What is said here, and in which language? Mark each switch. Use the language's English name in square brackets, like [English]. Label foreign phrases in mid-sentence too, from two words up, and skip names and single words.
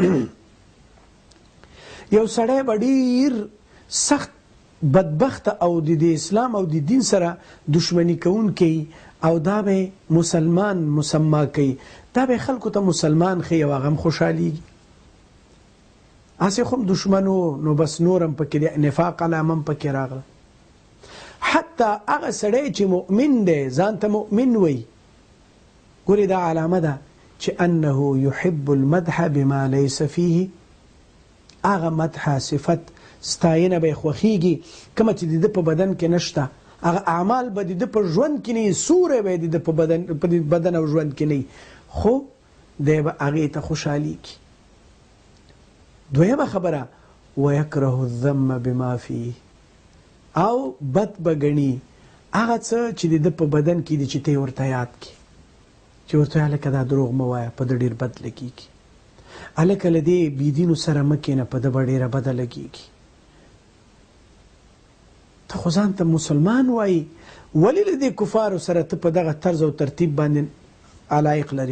[Pashto] یو سړی به ډېر سخت بدبخت او د اسلام او د دین سره دشمنی کوونکی، او دا به مسلمان مسما کوي، دا به خلکو ته مسلمان ښیي او هغه هم خوشحالیږي. هسې خو هم دشمنو نو بس نور هم پکې نفاق علامه هم پکې راغله. حتی هغه سړی چې مؤمن دی ځان ته مؤمن وایي، ګورې دا علامه ده چې [Arabic] انه يحب المدح بما ليس فيه. [Pashto] هغه مدح صفت ستاینه به یې خوښیږي کومه چې د ده په بدن کې نشته، هغه اعمال به د ده په ژوند کې نه، سوری به د ده په بدن او ژوند کې نه، خو دی به هغې ته خوشحالیږي. دویمه خبره [Arabic] ویکره الذم بما فيه، [Pashto] او بد به ګڼي هغه څه چې د ده په بدن کې دي چې ته یې ورته یاد کړي، چې ورته هلکه دا دروغ مه وایه په ده ډېر بد لګېږي، هلکه له دې بېدینو سره مه کښېنه په ده به ډېره بده لګېږي. ته خو ځان ته مسلمان وایي، ولې له دې کفارو سره ته په دغه طرز او ترتیب باندې علایق لرې؟